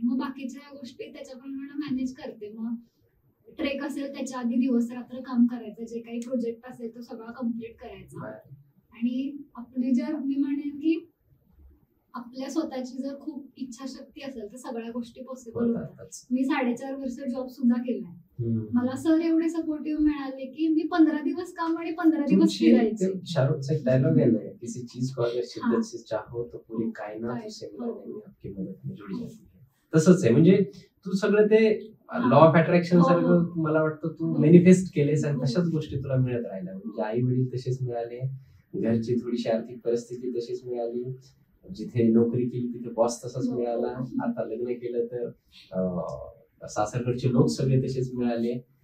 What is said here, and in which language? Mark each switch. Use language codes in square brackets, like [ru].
[mr] मग बाकीच्या गोष्टी त्याच्याप्रमाणे मॅनेज करते. मग ट्रेक असेल त्याच्या आधी दिवस रात्र काम करायचं, जे काही प्रोजेक्ट असेल तो सगळा कम्प्लीट करायचा. आणि आपली जर मी म्हणेन की आपल्या स्वतःची जर खूप इच्छाशक्ती असेल तर सगळ्या गोष्टी पॉसिबल होतात. मी 4.5 वर्ष जॉब सुद्धा केलाय. मला सर एवढे सपोर्टिव्ह मिळाले की मी 15 दिवस काम आणि 15 दिवस फिरायचे. शाहरुखचा एक डायलॉग आहे ना, [hi] किसी चीज को अगर शिद्दत से चाहो तो पूरी कायनात उसे मिलाने में आपकी मदद में जुड़ी जाती है. [mr] तसंच आहे, म्हणजे तू सगळं ते लॉ ऑफ अट्रॅक्शन सारखं मला वाटतं तू मॅनिफेस्ट केलेस आणि तशाच गोष्टी तुला मिळत राहिल्या. म्हणजे आई वडील तसेच मिळाले, घरची थोडीशी आर्थिक परिस्थिती तशीच मिळाली, जिथे नोकरी केली तिथे बॉस तसाच मिळाला, आता लग्न केलं तर सासरकडचे लोक सगळे तसेच मिळाले.